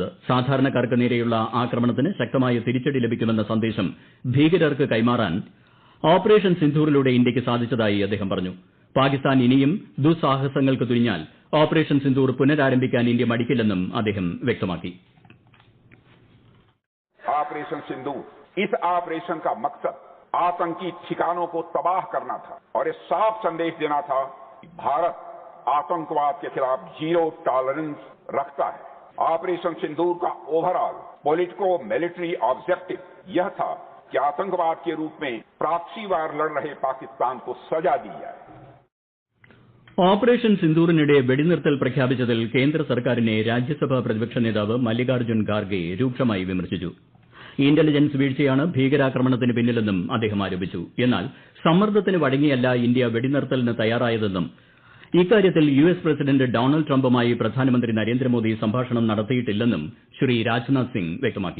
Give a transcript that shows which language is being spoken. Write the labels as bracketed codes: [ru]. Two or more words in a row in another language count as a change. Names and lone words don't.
[ml] സാധാരണക്കാർക്ക് നേരെയുള്ള ആക്രമണത്തിന് ശക്തമായ തിരിച്ചടി ലഭിക്കുമെന്ന സന്ദേശം ഭീകരർക്ക് കൈമാറാൻ ഓപ്പറേഷൻ സിന്ദൂറിലൂടെ ഇന്ത്യയ്ക്ക് സാധിച്ചതായി അദ്ദേഹം പറഞ്ഞു. പാകിസ്ഥാൻ ഇനിയും ദുസ്സാഹസങ്ങൾക്ക് തുനിഞ്ഞാൽ ഓപ്പറേഷൻ സിന്ദൂർ പുനരാരംഭിക്കാൻ ഇന്ത്യ മടിക്കില്ലെന്നും അദ്ദേഹം വ്യക്തമാക്കി. [hi] ऑपरेशन सिंदूर, इस ऑपरेशन का मकसद आतंकी ठिकानों को तबाह करना था और ये साफ संदेश देना था कि भारत आतंकवाद के खिलाफ [en] 0 tolerance [hi] रखता है. ऑपरेशन सिंदूर का [en] overall politico military objective [hi] यह था कि आतंकवाद के रूप में [en] proxy war [hi] लड़ रहे पाकिस्तान को सजा दी जाए. [ml] ഓപ്പറേഷൻ സിന്ദൂറിനിടെ വെടിനിർത്തൽ പ്രഖ്യാപിച്ചതിൽ കേന്ദ്ര സർക്കാരിനെ രാജ്യസഭാ പ്രതിപക്ഷ നേതാവ് മല്ലികാർജ്ജുൻ ഖാർഗെ രൂക്ഷമായി വിമർശിച്ചു. ഇന്റലിജൻസ് വീഴ്ചയാണ് ഭീകരാക്രമണത്തിന് പിന്നിലെന്നും അദ്ദേഹം ആരോപിച്ചു. എന്നാൽ സമ്മർദ്ദത്തിന് വഴങ്ങിയല്ല ഇന്ത്യ വെടിനിർത്തലിന് തയ്യാറായതെന്നും ഇക്കാര്യത്തിൽ US പ്രസിഡന്റ് ഡൊണാൾഡ് ട്രംപുമായി പ്രധാനമന്ത്രി നരേന്ദ്രമോദി സംഭാഷണം നടത്തിയിട്ടില്ലെന്നും ശ്രീ രാജ്നാഥ് സിംഗ് വ്യക്തമാക്കി.